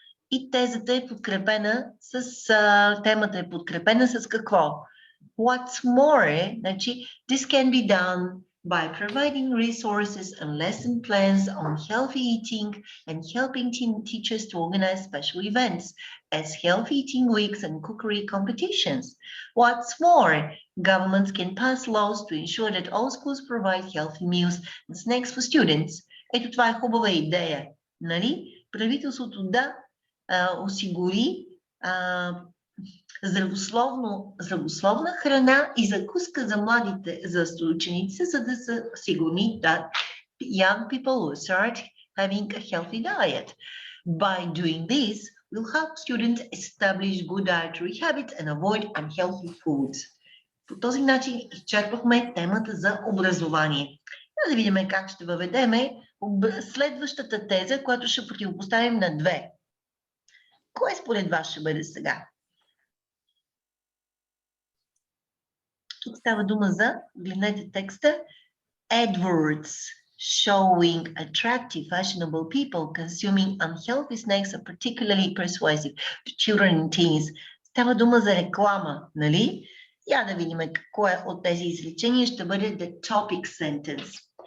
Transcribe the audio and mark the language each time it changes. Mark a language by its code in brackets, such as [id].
[bg] И тезата е подкрепена темата е подкрепена с какво? [en] What's more, [bg] значи, [en] this can be done by providing resources and lesson plans on healthy eating and helping teachers to organize special events as healthy eating weeks and cookery competitions. What's more, governments can pass laws to ensure that all schools provide healthy meals and snacks for students. [bg] Ето това е хубава идея, нали? Правителството да осигури здравословна храна и закуска за младите, за учениците, за да са сигурни [en] that young people will start having a healthy diet. By doing this, we'll help students establish good dietary habits and avoid unhealthy foods. [bg] По този начин изчерпахме темата за образование. Да видим как ще въведеме следващата теза, която ще противопоставим на две. Кое според вас ще бъде сега? Тук става дума за, гледнете текста, [en] adverts showing attractive, fashionable people consuming unhealthy snacks are particularly persuasive to children and teens. [bg] Става дума за реклама, нали? Я да видим кое от тези изречения ще бъде the topic sentence.